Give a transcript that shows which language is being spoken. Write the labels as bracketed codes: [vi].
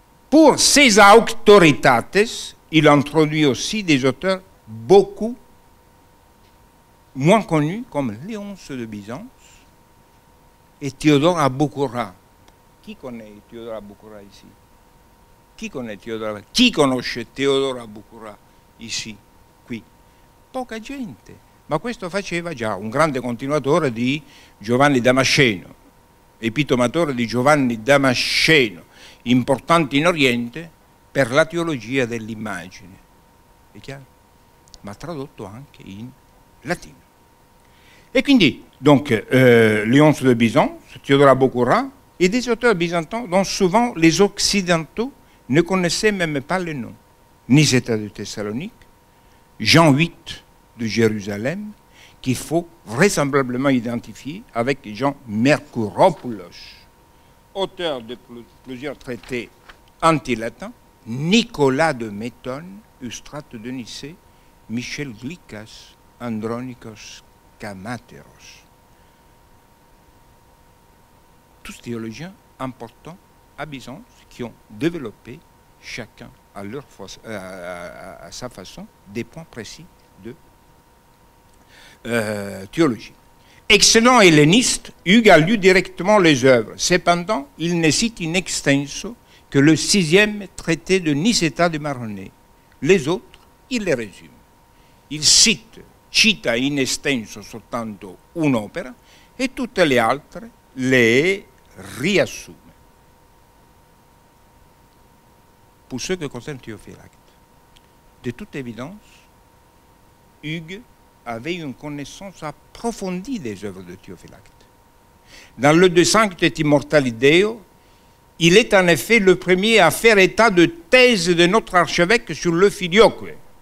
[fr] Pour ses auctoritates, il introduit aussi des auteurs beaucoup moins connus, comme Léonce de Byzance et Théodore Aboukoura. Qui connaît Théodore Aboukoura ici? [it] Chi conosce Teodoro Aboukoura [fr] ici, qui? [it] Poca gente, ma questo faceva già un grande continuatore di Giovanni Damasceno, epitomatore di Giovanni Damasceno, importante in Oriente per la teologia dell'immagine, è chiaro? Ma tradotto anche in latino. E quindi, [fr] donc, Léonce de Byzance, Théodore Aboukoura, et des auteurs byzantins dont souvent les Occidentaux ne connaissaient même pas le nom. Nicétas de Thessalonique, Jean VIII de Jérusalem, qu'il faut vraisemblablement identifier avec Jean Mercouropoulos, auteur de plusieurs traités anti-latins, Nicolas de Métonne, Eustrate de Nicée, Michel Glicas, Andronikos Kamateros. Tous théologiens importants à Byzance qui ont développé chacun à sa façon des points précis de théologie. Excellent helléniste, Hugues a lu directement les œuvres. Cependant, il ne cite in extenso que le 6e traité de Nicétas de Maronée. Les autres, il les résume. [it] Il cita in extenso soltanto un'opera e tutte le altre le riassume. [fr] Pour ce qui concerne Théophylacte, de toute évidence, Hugues avait une connaissance approfondie des œuvres de Théophylacte. Dans le De Sancte Immortali Deo, il est en effet le premier à faire état de thèse de notre archevêque sur le filioque.